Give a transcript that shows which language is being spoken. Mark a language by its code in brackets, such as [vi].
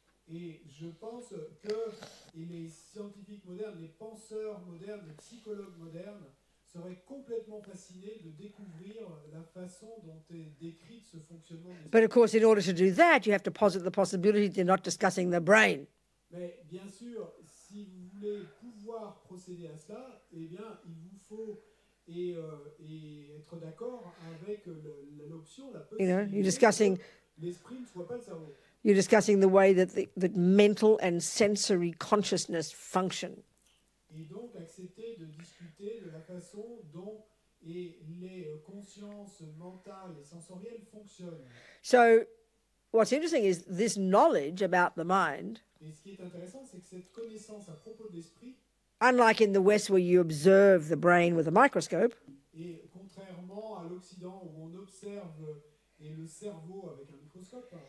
[fr] Et je pense que les scientifiques modernes, les penseurs modernes, les psychologues modernes seraient complètement fascinés de découvrir la façon dont est décrite ce fonctionnement. [en] But of course, in order to do that, you have to posit the possibility they're not discussing the brain. [fr] Mais bien sûr, si vous voulez pouvoir procéder à cela, eh bien, il vous faut et être d'accord avec l'option, la possibilité que l'esprit ne soit pas le cerveau. [en] You're discussing the way that mental and sensory consciousness function. [fr] Et donc accepter de discuter de la façon dont les consciences mentales et sensorielles fonctionnent. [en] So, what's interesting is this knowledge about the mind. [fr] Et ce qui est intéressant, c'est que cette connaissance à propos de l'esprit, [en] unlike in the West where you observe the brain with a microscope, [fr] et contrairement à l'Occident où on observe le cerveau avec un microscope,